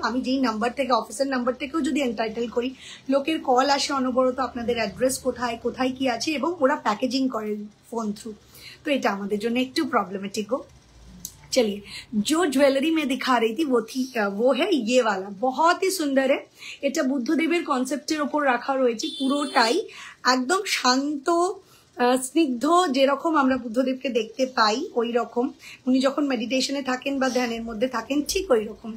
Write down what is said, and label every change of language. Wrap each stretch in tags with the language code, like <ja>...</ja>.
<bn>আমি যেই নাম্বার থেকে, অফিসের নাম্বার থেকেও যদি এন্টাইটেল করি, লোকের কল আসে অনবরত আপনাদের অ্যাড্রেস কোথায় কোথায় কি আছে, এবং ওরা প্যাকেজিং করে ফোন থ্রু। তো এটা আমাদের জন্য একটু প্রবলেমেটিক গো।</bn> <hi>चलिए, जो ज्वेलरी में दिखा रही थी वो है ये वाला, बहुत ही सुंदर है।</hi> <bn>এটা বুদ্ধদেবের কনসেপ্টের উপর রাখা রয়েছে, পুরোটাই একদম শান্ত স্নিগ্ধ, যেরকম আমরা বুদ্ধদেবকে দেখতে পাই ওই রকম, উনি যখন মেডিটেশনে থাকেন বা ধ্যানের মধ্যে থাকেন ঠিক ওই রকম।</bn>